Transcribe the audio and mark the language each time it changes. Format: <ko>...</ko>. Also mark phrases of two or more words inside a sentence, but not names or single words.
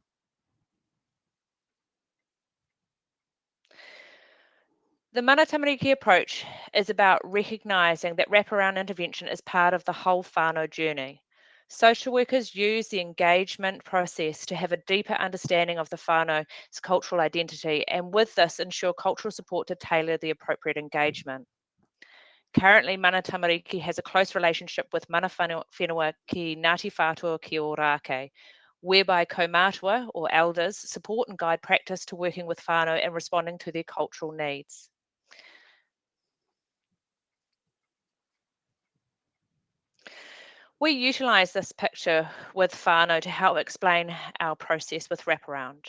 <en>The Mana Tamariki approach is about recognising that wraparound intervention is part of the whole whānau journey. Social workers use the engagement process to have a deeper understanding of the whānau's cultural identity, and with this ensure cultural support to tailor the appropriate engagement. Currently, Mana Tamariki has a close relationship with</en> <mi>Mana Whenua ki Ngāti Whātua ki Ōrākei,</mi> <en>whereby kaumātua or elders support and guide practice to working with whānau and responding to their cultural needs. We utilise this picture with whānau to help explain our process with Wraparound.</en>